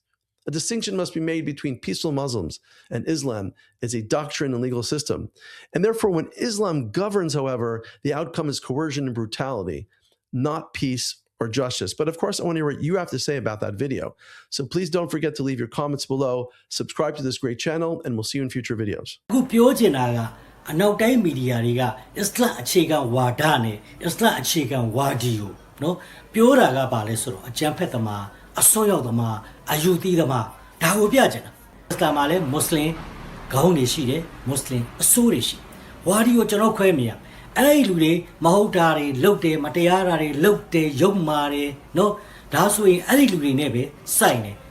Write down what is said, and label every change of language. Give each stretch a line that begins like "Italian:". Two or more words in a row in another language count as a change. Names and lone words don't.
English: A distinction must be made between peaceful Muslims and Islam as a doctrine and legal system. And therefore, when Islam governs, however, the outcome is coercion and brutality, not peace or justice. But of course, I want to hear what you have to say about that video. So please don't forget to leave your comments below, subscribe to this great channel, and we'll see you in future videos.
Burmese: အနောက်တိုင်းမီဒီယာတွေကအစ္စလာမ်အခြေခံဝါဒနဲ့အစ္စလာမ်အခြေခံဝါဒီကိုနော်ပြောတာကပါလဲဆိုတော့အကြံဖက်သမားအစွန်းရောက်သမားအယူသီးသမားဒါကိုပြချင်တာအစ္စလာမ်မှာလည်းမွတ်စလင်ခေါင်းတွေရှိတယ်မွတ်စလင်အစိုးတွေရှိဝါဒီကိုကျွန်တော်ခွဲမိရအဲ့ဒီလူတွေမဟုတ်တာတွေလုတ်တယ်မတရားတာတွေလုတ်တယ်ရုပ်မာတယ်နော်ဒါဆိုရင်အဲ့ဒီလူတွေနဲ့ပဲစိုက်နေ